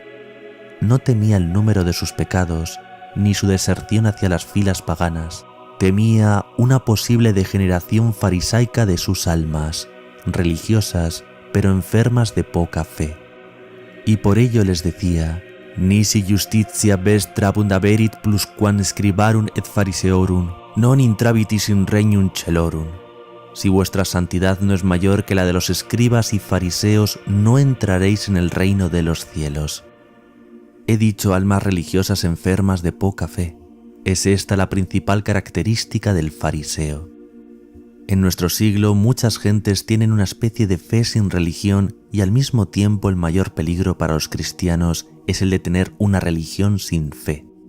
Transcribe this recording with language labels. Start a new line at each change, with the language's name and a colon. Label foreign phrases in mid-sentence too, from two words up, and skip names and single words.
Spanish: No temía el número de sus pecados, ni su deserción hacia las filas paganas. Temía una posible degeneración farisaica de sus almas, religiosas, pero enfermas de poca fe. Y por ello les decía,
Latin: «Nisi justitia vestra abundaverit plusquam scribarum et fariseorum, non intrabitis in regnum celorum».
Spanish: Si vuestra santidad no es mayor que la de los escribas y fariseos, no entraréis en el reino de los cielos. He dicho almas religiosas enfermas de poca fe. Es esta la principal característica del fariseo. En nuestro siglo muchas gentes tienen una especie de fe sin religión y al mismo tiempo el mayor peligro para los cristianos es el de tener una religión sin fe.